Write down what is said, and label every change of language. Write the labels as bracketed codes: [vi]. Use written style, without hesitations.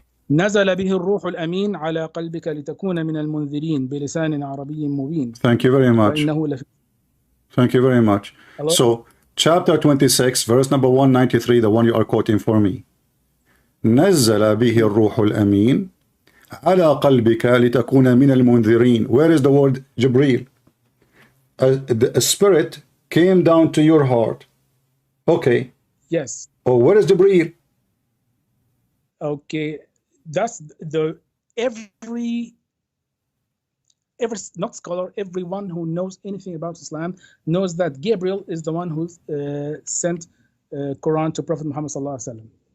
[ar] نزل به الروح الأمين على قلبك لتكون من المنذرين بلسان عربي مبين. [en] Thank you very much. Thank you very much. Hello? So, chapter 26, verse number 193, the one you are quoting for me. [ar] نزل به الروح الأمين على قلبك لتكون من المنذرين. [en] Where is the word Jibreel? A spirit came down to your heart. Okay. Yes. Oh, where is Jibreel? Okay, that's the every not scholar, everyone who knows anything about Islam knows that Gabriel is the one who sent Quran to Prophet Muhammad sallallahu alaihi wasallam.